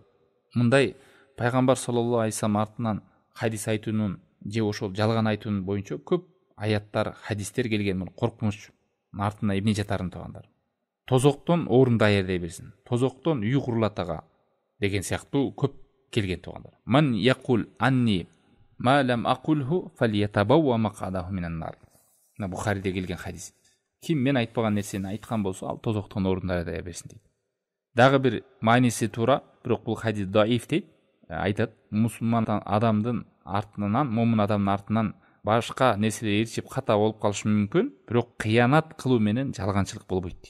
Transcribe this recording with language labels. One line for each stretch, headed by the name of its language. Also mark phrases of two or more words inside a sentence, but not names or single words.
Kyrgyz: Мындай пайгамбар
Arabic: صلى الله عليه وسلم
Kyrgyz: артынан хадис айтуунун же ошол жалган айтуунун боюнча көп аяттар, хадистер келген. Муну коркунуч артына эмне жатарын туугандар. Тозоктон орун даярдай берсин. Тозоктон үй курулатага деген сыяктуу көп келген туугандар.
Arabic: من يقل عني ما لم أقله فليتبوأ مقعده من النار.
Kyrgyz: Мына Бухариде келген хадис. Ким мен айтпаган нерсени айткан болсо, ал тозоктон орун даярдай берсин дейт. Дагы бир мааниси туура, бирок бул хадис даиф дейт. Айтат, мусулман адамдын артынан, момун адамдын артынан башка нерселер ээрчип ката болуп калышы мүмкүн, бирок кыянат кылуу менен жалганчылык болбойт дейт.